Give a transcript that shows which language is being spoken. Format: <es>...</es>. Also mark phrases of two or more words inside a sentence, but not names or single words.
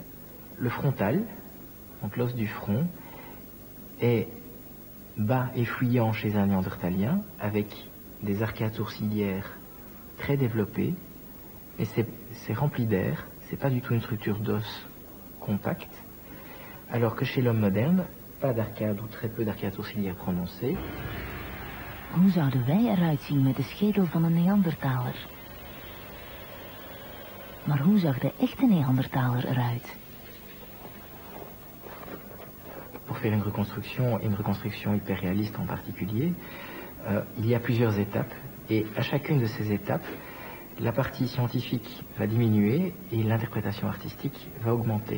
<fr>Le frontal, donc l'os du front, est bas et fuyant chez un néandertalien, avec des arcades sourcilières très développées, et c'est rempli d'air, c'est pas du tout une structure d'os compacte, alors que chez l'homme moderne, pas d'arcade ou très peu d'arcades sourcilières prononcées.</fr> <nl>Hoe zouden wij eruit zien met de schedel van een Neandertaler? Maar hoe zag de echte Neandertaler eruit?</nl> <fr>Pour faire une reconstruction hyper réaliste en particulier, il y a plusieurs étapes, et à chacune de ces étapes, la partie scientifique va diminuer et l'interprétation artistique va augmenter.</fr>